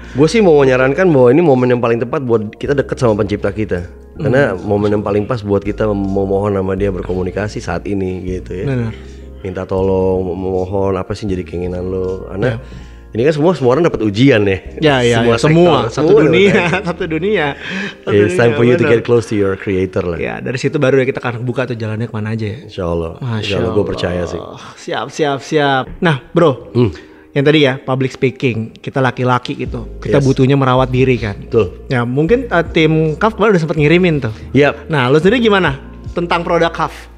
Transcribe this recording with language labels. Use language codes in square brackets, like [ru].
[id] Gue sih mau menyarankan bahwa ini momen yang paling tepat buat kita deket sama pencipta kita. Karena momen yang paling pas buat kita memohon sama dia, berkomunikasi saat ini gitu ya. Benar. Minta tolong, memohon apa sih jadi keinginan lo. Karena ini kan semua orang dapat ujian ya. Semua satu dunia. [en] It's time for you to get close to your creator lah. [id] Ya, dari situ baru ya kita akan buka tuh jalannya kemana aja ya. Insyaallah. Gue percaya sih. Siap. Nah, Bro. Yang tadi ya public speaking, kita laki-laki gitu. Kita butuhnya merawat diri kan. Betul. Ya, mungkin tim KAF kemarin udah sempat ngirimin tuh. Yap. Nah, lo sendiri gimana? tentang produk Kaf?